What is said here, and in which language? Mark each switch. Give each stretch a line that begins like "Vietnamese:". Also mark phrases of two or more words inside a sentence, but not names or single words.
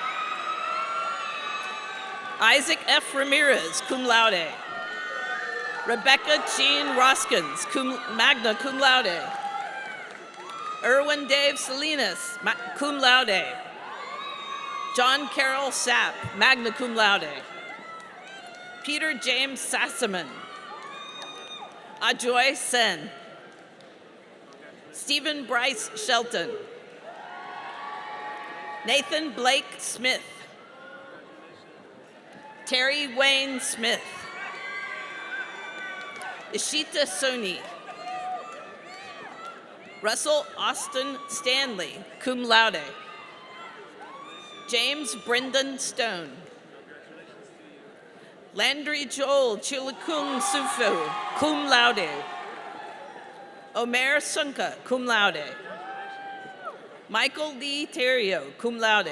English: Isaac F. Ramirez,
Latin: cum laude.
English: Rebecca Jean Roskins,
Latin: magna cum laude.
English: Erwin Dave Salinas,
Latin: cum laude.
English: John Carroll Sapp,
Latin: magna cum laude.
English: Peter James Sassaman. Ajoy Sen. Stephen Bryce Shelton. Nathan Blake Smith. Terry Wayne Smith. Ishita Soni. Russell Austin Stanley,
Latin: cum laude.
English: James Brendan Stone. Landry Joel Chilakung Sufu,
Latin: cum laude.
English: Omer Sunka,
Latin: cum laude.
English: Michael Lee Terrio,
Latin: cum laude.